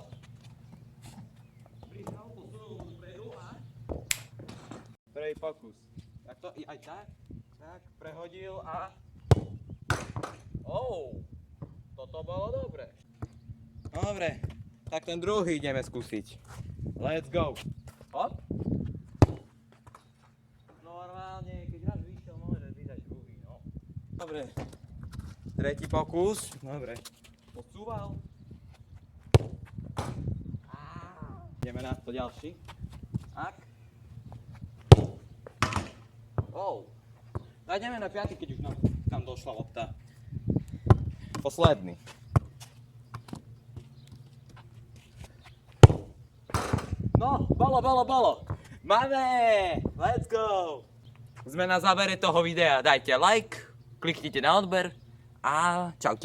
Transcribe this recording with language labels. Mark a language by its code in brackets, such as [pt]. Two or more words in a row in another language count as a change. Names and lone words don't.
[sk] Prihral, posunul dopredu a... Prvý pokus. Tak to aj tak? Tak, prehodil a... Toto bolo dobre. Dobre, tak ten druhý ideme skúsiť. [en] Let's go. Hop. [sk] Normálne, keď raz vyšiel, môže vydať druhý, no. Dobre. Tretí pokus. Dobre. Posúval. Ideme na to ďalší. Tak. Ideme na piaty, keď už nám došla lopta. Posledný. No, bolo. Máme! [en] Let's go! [sk] Sme na závere toho videa. Dajte like, kliknite na odber a čaute.